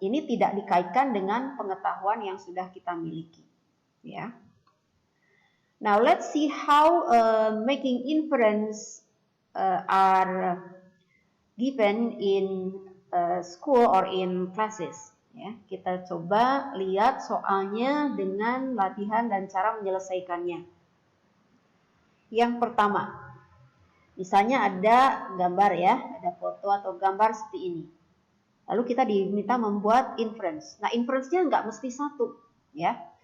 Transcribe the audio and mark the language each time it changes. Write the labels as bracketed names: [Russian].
[Indonesian] Ini tidak dikaitkan dengan pengetahuan yang sudah kita miliki. Ya. [English] Now let's see how making inference are given in school or in classes. [Indonesian] Ya, kita coba lihat soalnya dengan latihan dan cara menyelesaikannya. Yang pertama, misalnya ada gambar ya, ada foto atau gambar seperti ini. Lalu kita diminta membuat inference. Nah, inference-nya nggak mesti satu, ya.